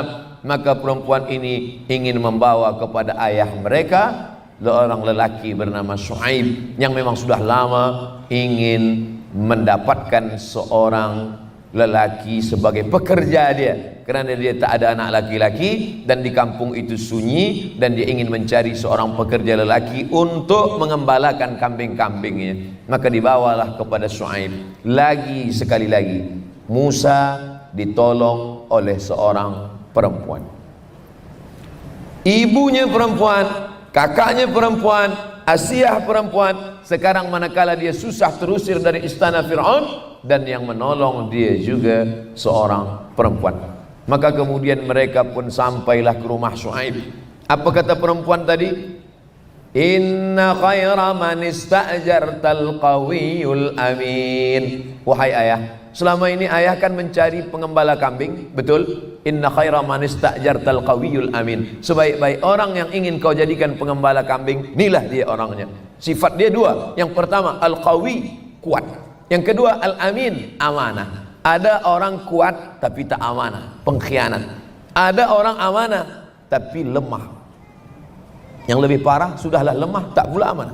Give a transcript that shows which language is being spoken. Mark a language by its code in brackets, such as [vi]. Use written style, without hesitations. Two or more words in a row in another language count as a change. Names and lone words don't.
[ms] Maka perempuan ini ingin membawa kepada ayah mereka seorang lelaki bernama Shu'aib, yang memang sudah lama ingin mendapatkan seorang lelaki sebagai pekerja dia, kerana dia tak ada anak laki-laki dan di kampung itu sunyi, dan dia ingin mencari seorang pekerja lelaki untuk mengembalakan kambing-kambingnya. Maka dibawalah kepada Shu'aib. Lagi sekali lagi Musa ditolong oleh seorang perempuan, ibunya perempuan, kakaknya perempuan, Asiyah perempuan. Sekarang manakala dia susah terusir dari istana Fir'aun, dan yang menolong dia juga seorang perempuan. Maka kemudian mereka pun sampailah ke rumah Shu'aib. Apa kata perempuan tadi? [ar] إن خير من استأجرت القوي الأمين. [ms] Wahai ayah, selama ini ayah kan mencari pengembala kambing, betul? [ar] إن خير من استأجرت القوي الأمين. [ms] Sebaik-baik orang yang ingin kau jadikan pengembala kambing, inilah dia orangnya. Sifat dia dua. Yang pertama al-qawi, kuat. Yang kedua al-amin, amanah. Ada orang kuat tapi tak amanah, pengkhianat. Ada orang amanah tapi lemah. Yang lebih parah, sudahlah lemah tak pula amanah.